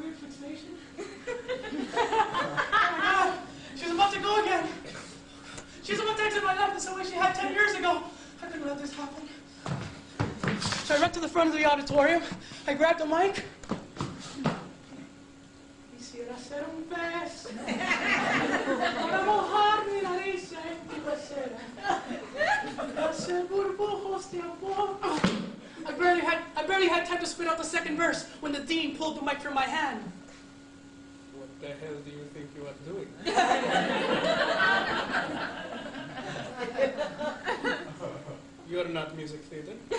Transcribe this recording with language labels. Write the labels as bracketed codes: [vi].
[en] station? Oh my God, she's about to go again. She's about to exit my life the same way she had 10 years ago. I couldn't let this happen. So I ran to the front of the auditorium. I grabbed the mic. [es] Quisiera ser un pez para mojar mi nariz en tu pecera. Hacer burbujos de amor. [en] I barely had time to spit out the second verse when the dean pulled the mic from my hand. What the hell do you think you are doing? You're not music theater.